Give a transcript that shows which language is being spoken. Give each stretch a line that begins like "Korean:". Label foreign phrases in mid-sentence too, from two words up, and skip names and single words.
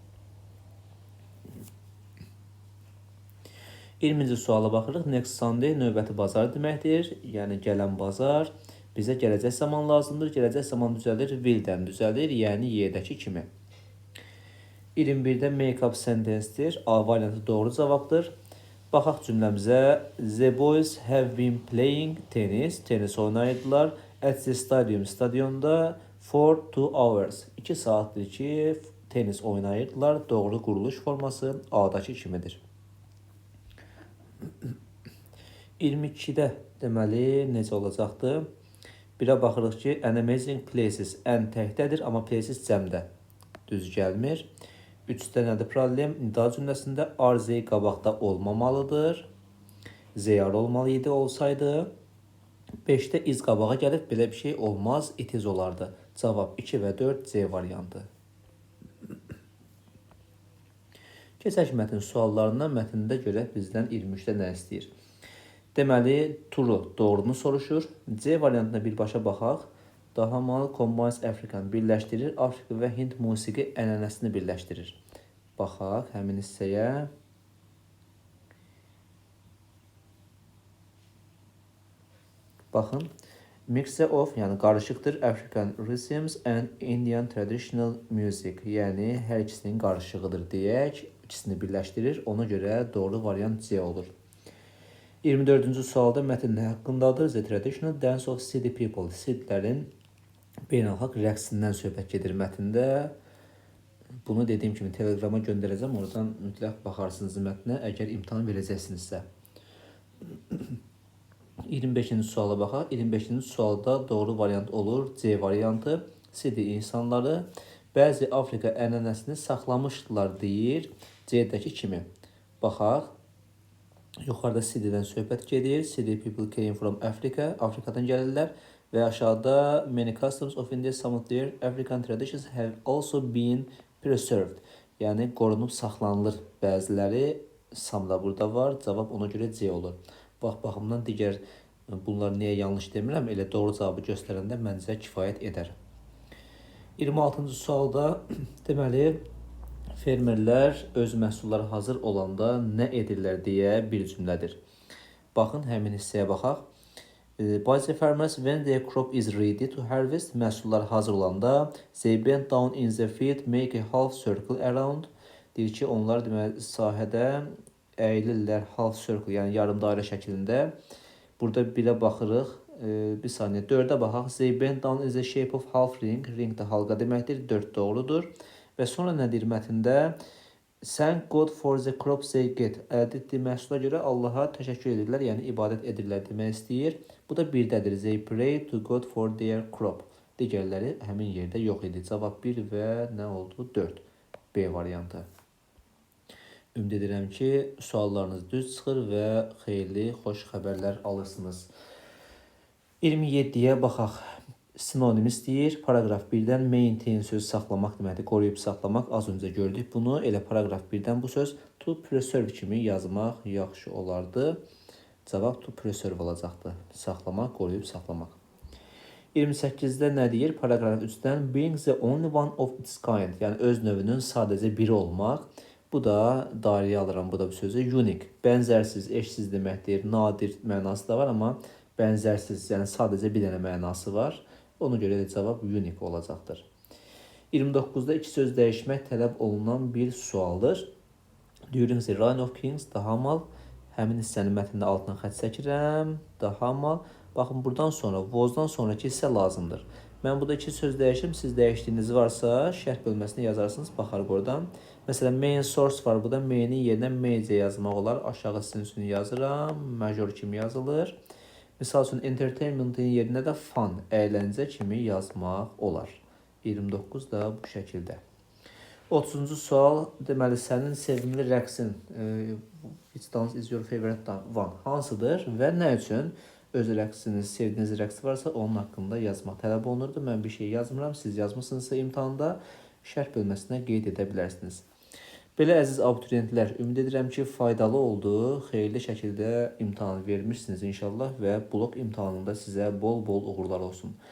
Azerbaijani: 20-ci suala baxırıq.
English: Next Sunday
Azerbaijani: növbəti bazar deməkdir. Yəni gələn bazar. Bizə gələcək zaman lazımdır. Gələcək zaman düzəlir, will-dən düzəlir, yəni y-dəki kimi. 21-də
English: make-up sentence-
Azerbaijani: dir. A variantı doğru cavabdır. Baxaq cümləmizə.
English: The boys have been playing tennis.
Azerbaijani: Tenis oynayırdılar.
English: At the stadium. Stadionda for 2 hours.
Azerbaijani: 2 saatdir ki tenis oynayırdılar. Doğru quruluş forması A-dakı kimidir. 22-də deməli necə olacaqdır? Birə baxırıq ki,
English: an amazing places
Azerbaijani: ən təkdədir, amma places cəmdə düz gəlmir. 3-də nədir problem? Nida cümləsində
English: are they
Azerbaijani: qabaqda olmamalıdır.
English: They are
Azerbaijani: olmalı idi olsaydı. 5-də is qabağa gəlib, belə bir şey olmaz,
English: it is olardı.
Azerbaijani: Cavab 2 və 4 C variantı. Keçək mətn suallarına, mətndə görək bizdən 23-də nə istəyir. Deməli, true doğrunu soruşur. C variantına birbaşa baxaq. Daha mal
English: combines African
Azerbaijani: birləşdirir. Afrika və Hind musiqi ənənəsini birləşdirir. Baxaq həmin hissəyə. Baxın.
English: Mixture of,
Azerbaijani: yəni qarışıqdır.
English: African rhythms and Indian traditional music.
Azerbaijani: Yəni hər ikisinin qarışığıdır deyək. İkisini birləşdirir. Ona görə doğru variant C olur. 24-cü sualda mətn nə haqqındadır?
English: The traditional dance of city people.
Azerbaijani: Sidlərin beynəlxalq rəqsindən söhbət gedir mətndə. Bunu dediyim kimi Telegrama göndərəcəm. Oradan mütləq baxarsınız mətnə, əgər imtahan verəcəksinizsə. 25-ci suala baxaq. 25-ci sualda doğru variant olur C variantı. City insanları bəzi Afrika ənənəsini saxlamışdılar deyir. C-dəki kimi. Baxaq. Yuxarıda City'dən söhbət gedir.
English: City people came from Africa.
Azerbaijani: Afrikadan gəlirlər. Və aşağıda
English: many customs of India, some of their African traditions have also been preserved.
Azerbaijani: Yəni qorunub saxlanılır bəziləri. Some da burada var. Cavab ona görə C olur. Baxımdan digər bunlar niyə yanlış demirəm, elə doğru cavabı göstərəndə məncə kifayət edər. 26-cı sualda deməli fermerlər öz məhsulları hazır olanda nə edirlər deyə bir cümlədir. Baxın, həmin hissəyə baxaq.
English: By the farmers when their crop is ready to harvest,
Azerbaijani: məhsullar hazır olanda
English: they bend down in the field, make a half circle around.
Azerbaijani: Deyir ki, onlar deməli sahədə əyilirlər
English: half circle,
Azerbaijani: yəni yarım dairə şəklində. Burada birə baxırıq. Bir saniyə, 4-ə baxaq.
English: They bend down in the shape of half ring.
Azerbaijani: Ring də halqa deməkdir. 4 doğrudur. Və sonra nə deyir mətndə?
English: Thank God for the crops they get.
Azerbaijani: Əldə etdiyi məhsula görə Allaha təşəkkür edirlər, yəni ibadət edirlər demək istəyir. Bu da 1-dədir.
English: They pray to God for their crop.
Azerbaijani: Digərləri həmin yerdə yox idi. Cavab 1 və nə oldu? 4. B variantı. Ümid edirəm ki, suallarınız düz çıxır və xeyirli, xoş xəbərlər alırsınız. 27-yə baxaq. Sinonim istəyir. Paragraf 1-dən maintain söz saxlamaq deməkdir. Qoruyub saxlamaq. Az öncə gördük bunu. Elə paragraf 1-dən bu söz
English: to preserve
Azerbaijani: kimi yazmaq yaxşı olardı. Cavab
English: to preserve
Azerbaijani: olacaqdı. Saxlamaq, qoruyub saxlamaq. 28-də nə deyir? Paragraf 3-dən
English: being the only one of its kind.
Azerbaijani: Yəni öz növünün sadəcə biri olmaq. Bu da dairəyə alıram bu da bu sözü. Unique. Bənzərsiz, eşsiz deməkdir. Nadir mənası da var, amma bənzərsiz, yəni sadəcə bir dənə mənası var. Ona görə də cavab unique olacaqdır. 29-da iki söz dəyişmək tələb olunan bir sualdır.
English: During the reign of kings,
Azerbaijani: daha mal. Həmin hissənin mətnində altına xətt çəkirəm. Daha mal. Baxın, buradan sonra, was-dan sonraki hissə lazımdır. Mən burada iki söz dəyişim. Siz dəyişdiyiniz varsa, şərh bölməsində yazarsınız. Baxarıq oradan. Məsələn,
English: main source
Azerbaijani: var. Burada main-in yerinə major yazmaq olar. Aşağı sizin üçün yazıram. Major kimi yazılır. Misal üçün, entertainment-in yerinə də fun, əyləncə kimi yazmaq olar. 29 da bu şəkildə. 30-cu sual, deməli, sənin sevimli rəqsin,
English: which dance is your favorite one,
Azerbaijani: hansıdır və nə üçün? Öz rəqsiniz, sevdiyiniz rəqsi varsa onun haqqında yazmaq tələb olunurdu. Mən bir şey yazmıram, siz yazmışsınızsa imtahanda şərh bölməsinə qeyd edə bilərsiniz. Belə əziz abituriyentlər, ümid edirəm ki, faydalı oldu, xeyirli şəkildə imtahan vermişsiniz inşallah və blok imtahanında sizə bol-bol uğurlar olsun.